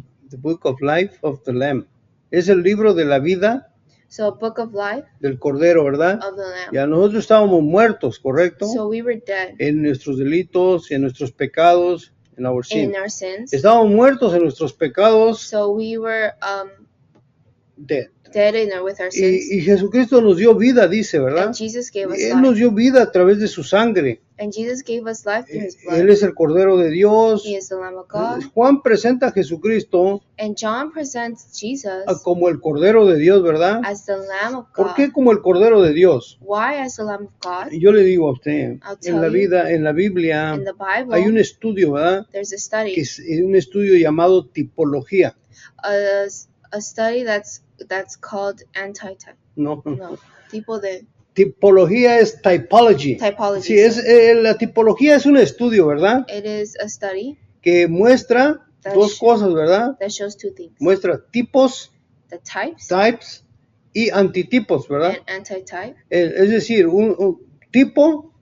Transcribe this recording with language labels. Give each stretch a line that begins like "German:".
English: The Book of Life of the Lamb.
Spanish: Es el libro de la vida
English: So a book of life
Spanish: del Cordero, ¿verdad?
English: of the Lamb.
Spanish: Ya nosotros estábamos muertos, ¿correcto?
English: So we were dead
Spanish: En nuestros delitos, en nuestros pecados, en
English: our sin. in our sins.
Spanish: Estábamos muertos en nuestros pecados,
English: So we were dead. dead with our sins.
Spanish: Y Jesucristo nos dio vida, dice, ¿verdad?
English: And Jesus gave us
Spanish: Él nos
English: life.
Spanish: dio vida a través de su sangre.
English: And Jesus gave us life through His
Spanish: Él
English: blood.
Spanish: es el Cordero de Dios.
English: He is the Lamb of God.
Spanish: Juan presenta a Jesucristo
English: And John presents Jesus
Spanish: como el Cordero de Dios, ¿verdad?
English: as the Lamb of
Spanish: ¿Por qué
English: God.
Spanish: como el Cordero de Dios?
English: Why as the Lamb of God?
Spanish: Yo le digo a usted,
English: I'll
Spanish: en
English: tell
Spanish: la
English: you.
Spanish: vida, en la Biblia,
English: In the Bible,
Spanish: hay un estudio, ¿verdad?
English: there's a
Spanish: Que
English: study,
Spanish: es un estudio llamado tipología.
English: a study that's called anti-type.
Spanish: No, No, tipo de tipología es typology.
English: typology.
Spanish: Sí, la tipología es un estudio, ¿verdad?
English: It is a study
Spanish: Que muestra
English: That
Spanish: dos sh- cosas, ¿verdad?
English: that shows two things:
Spanish: Muestra tipos,
English: the types
Spanish: types, y antitipos, ¿verdad?
English: and anti-type.
Spanish: Es decir, un tipo,